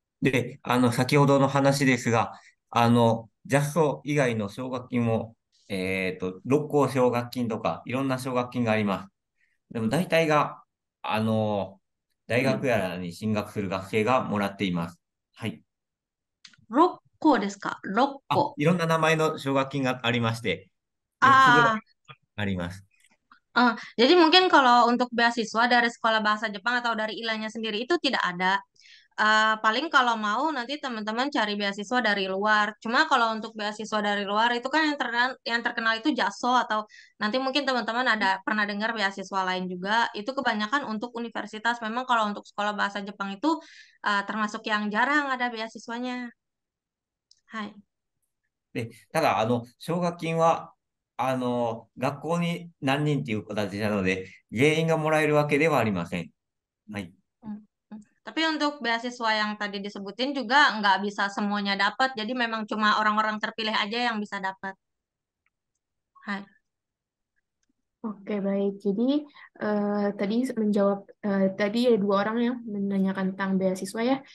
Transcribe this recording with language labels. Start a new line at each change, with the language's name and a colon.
Japanese: で、先ほどの話ですが、ジャスト以外の奨学金も、六甲奨学金とか、いろんな奨学金があります。でも大体が、大学やらに進学する学生がもらっています。はい。 6個ですか？6 個。いろんな名前の奨学金がありまして、4つぐらいああります。
Indonesian: jadi mungkin kalau untuk beasiswa dari sekolah bahasa Jepang atau dari ilanya sendiri itu tidak ada. Paling kalau mau nanti teman-teman cari beasiswa dari luar. Cuma kalau untuk beasiswa dari luar itu kan yang terkenal itu JASO atau nanti mungkin teman-teman ada pernah dengar beasiswa lain juga. Itu kebanyakan untuk universitas. Memang kalau untuk sekolah bahasa Jepang itu termasuk yang jarang ada beasiswanya.
Japanese: Hai. で、ただ、奨学金は、学校に何人っていう形なので、全員がもらえるわけではありません。はい。 Hmm, hmm.
Indonesian: Tapi untuk beasiswa yang tadi disebutin juga nggak bisa semuanya dapat. Jadi memang cuma orang-orang terpilih aja yang bisa dapat. Hai. Oke, baik. Jadi tadi menjawab tadi ada dua orang yang menanyakan tentang beasiswa ya.